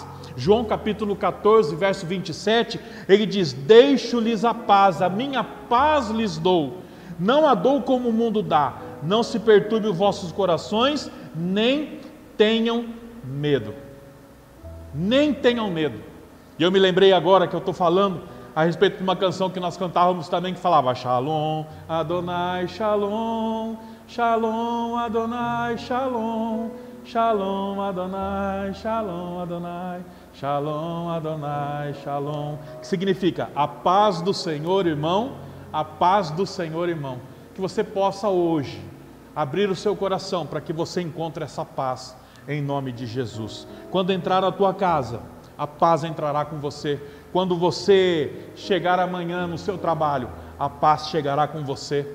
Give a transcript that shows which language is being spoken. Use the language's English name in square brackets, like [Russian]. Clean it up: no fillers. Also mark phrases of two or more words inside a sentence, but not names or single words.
[Portuguese] João capítulo 14, verso 27, ele diz: deixo-lhes a paz, a minha paz lhes dou, não a dou como o mundo dá, não se perturbe os vossos corações, nem tenham medo. Nem tenham medo. E eu me lembrei agora que eu estou falando a respeito de uma canção que nós cantávamos também, que falava: [Hebrew] שלום, אדוני, שלום, שלום, אדוני, שלום, שלום, אדוני, שלום, אדוני, שלום, אדוני, שלום. [Portuguese] Que significa a paz do Senhor, irmão, a paz do Senhor, irmão. Que você possa hoje abrir o seu coração para que você encontre essa paz em nome de Jesus. Quando entrar na tua casa, a paz entrará com você. Quando você chegar amanhã no seu trabalho, a paz chegará com você.